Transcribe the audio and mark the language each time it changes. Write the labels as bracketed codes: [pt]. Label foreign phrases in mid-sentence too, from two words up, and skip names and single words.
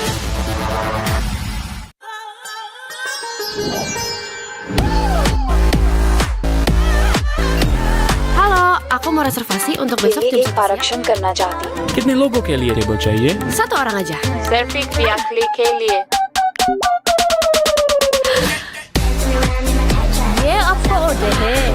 [id] Halo, aku mau reservasi untuk besok jam 11 siang. [hi] करना चाहती हूँ। कितने लोगों के लिए टेबल चाहिए? [id] Satu orang aja. [hi] सिर्फ एक यात्री के लिए ये आपका ऑर्डर है।